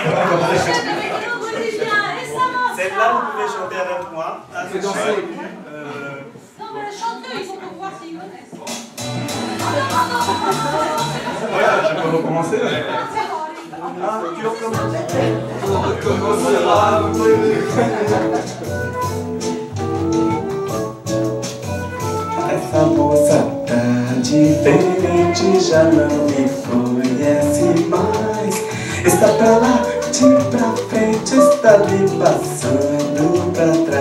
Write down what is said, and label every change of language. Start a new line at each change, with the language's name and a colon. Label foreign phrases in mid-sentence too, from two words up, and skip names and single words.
French: Celle-là, vous pouvez chanter avec moi. C'est danser. Non, mais le chanteur, il faut qu'on voit s'ils connaissent. Je peux recommencer. Tu recommences. On recommencera.
Portuguese: Essa moça tá diferente, já não me conhece mais. Está pra lá, de pra frente, está me passando pra trás.